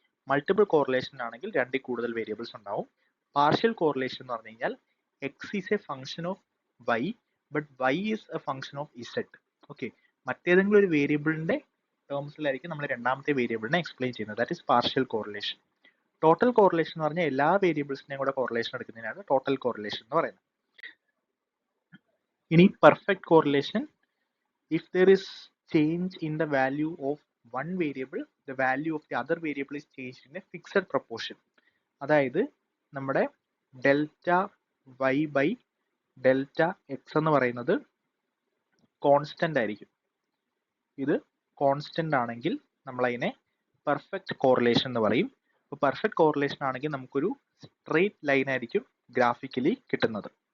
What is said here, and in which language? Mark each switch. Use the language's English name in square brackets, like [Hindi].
[Malayalam] Multiple correlation ആണെങ്കിൽ രണ്ടിൽ കൂടുതൽ വേരിയബിൾസ് ഉണ്ടാവും. പാർഷ്യൽ കോറിലേഷൻ എന്ന് പറഞ്ഞു കഴിഞ്ഞാൽ [English] X is a function of Y but Y is a function of Z. [Malayalam] Okay, മറ്റേതെങ്കിലും ഒരു വേരിയബിളിന്റെ ടേംസിലായിരിക്കും നമ്മൾ രണ്ടാമത്തെ വേരിയബിളിനെ എക്സ്പ്ലെയിൻ ചെയ്യുന്നത്. [English] That is partial correlation. [Malayalam] Total correlation എന്ന് പറഞ്ഞാൽ എല്ലാ വേരിയബിൾസിനെയും കൂടെ കോറിലേഷൻ എടുക്കുന്നതിനാണ് ടോട്ടൽ കോറിലേഷൻ എന്ന് പറയുന്നത്. [English] ഇനി perfect correlation, if there is change in the value of one variable, the value of the other variable is changed in a fixed proportion. [Malayalam] അതായത് നമ്മുടെ delta Y by delta X എന്ന് പറയുന്നത് constant ആയിരിക്കും. ഇത് constant ആണെങ്കിൽ നമ്മൾ അതിനെ perfect correlation എന്ന് പറയും. അപ്പോൾ പെർഫെക്റ്റ് കോറിലേഷൻ ആണെങ്കിൽ നമുക്കൊരു സ്ട്രെയിറ്റ് ലൈൻ ആയിരിക്കും ഗ്രാഫിക്കലി കിട്ടുന്നത്.